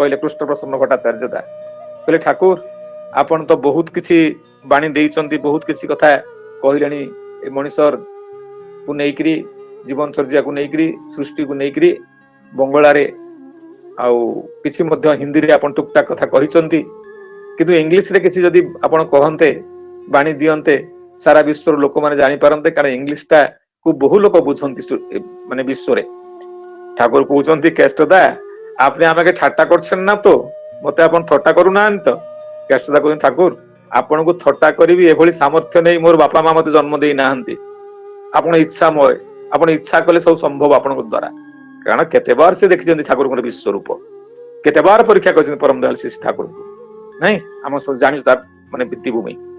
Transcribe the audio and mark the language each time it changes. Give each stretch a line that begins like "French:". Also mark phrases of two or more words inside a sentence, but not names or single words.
Odia: କହିଲେ, କୃଷ୍ଣ ପ୍ରସନ୍ନ ଭଟ୍ଟାଚାର୍ଯ୍ୟ ଦା କହିଲେ, ଠାକୁର ଆପଣ ତ ବହୁତ କିଛି ବାଣୀ ଦେଇଛନ୍ତି, ବହୁତ କିଛି କଥା କହିଲେଣି ଏ ମଣିଷକୁ ନେଇକିରି, ଜୀବନଚର୍ଯ୍ୟାକୁ ନେଇକିରି, ସୃଷ୍ଟିକୁ ନେଇକିରି ବଙ୍ଗଳାରେ, ଆଉ କିଛି ମଧ୍ୟ ହିନ୍ଦୀରେ ଆପଣ ଟୁକଟାକ କଥା କହିଛନ୍ତି, କିନ୍ତୁ ଇଂଲିଶରେ କିଛି ଯଦି ଆପଣ କହନ୍ତେ, ବାଣୀ ଦିଅନ୍ତେ, ସାରା ବିଶ୍ୱର ଲୋକମାନେ ଜାଣିପାରନ୍ତେ, କାରଣ ଇଂଲିଶ ଟା କୁ ବହୁ ଲୋକ ବୁଝନ୍ତି ମାନେ ବିଶ୍ୱରେ। ଠାକୁର କହୁଛନ୍ତି, କେଷ୍ଟଦା
Bangla: আপনি আমাকে ঠাট্টা করছেন না তো,
Odia: মতে ଆପଣ ଥଟ୍ଟା କରୁନାହାନ୍ତି ତ? କେଷ୍ଟଦା କହୁଛନ୍ତି, ଠାକୁର ଆପଣଙ୍କୁ ଥଟ୍ଟା କରିବି ଏଭଳି ସାମର୍ଥ୍ୟ ନେଇ ମୋର ବାପା ମା ମତେ ଜନ୍ମ ଦେଇନାହାନ୍ତି। ଆପଣ ଇଚ୍ଛାମୟ, ଆପଣ ଇଚ୍ଛା କଲେ ସବୁ ସମ୍ଭବ ଆପଣଙ୍କ ଦ୍ଵାରା। କାରଣ କେତେବାର ସେ ଦେଖିଛନ୍ତି ଠାକୁରଙ୍କର ବିଶ୍ୱରୂପ, କେତେବାର ପରୀକ୍ଷା କରିଛନ୍ତି ପରମ ଦୟାଲ ଶ୍ରୀ ଠାକୁରଙ୍କୁ, ନାଇଁ ଆମ ଜାଣିଛୁ ତାର ମାନେ ଭିତ୍ତିଭୂମି।